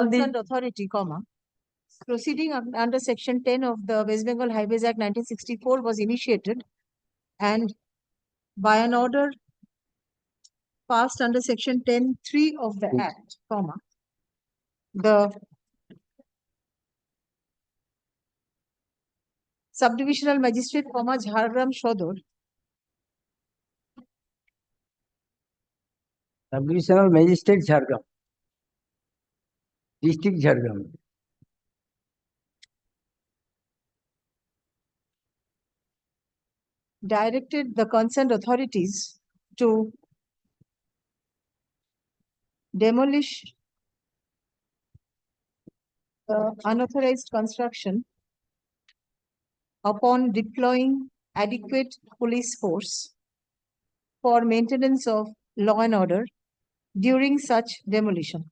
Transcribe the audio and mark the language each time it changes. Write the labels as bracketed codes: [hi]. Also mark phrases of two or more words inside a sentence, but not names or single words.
[en] concerned authority, proceeding under section 10 of the West Bengal Highways Act 1964 was initiated, and by an order passed under section 10(3) of the Act, The Subdivisional Magistrate, Jhargram Shodor, Subdivisional Magistrate Jhargram, District Jhargram. directed the concerned authorities to demolish the unauthorized construction upon deploying adequate police force for maintenance of law and order during such demolition.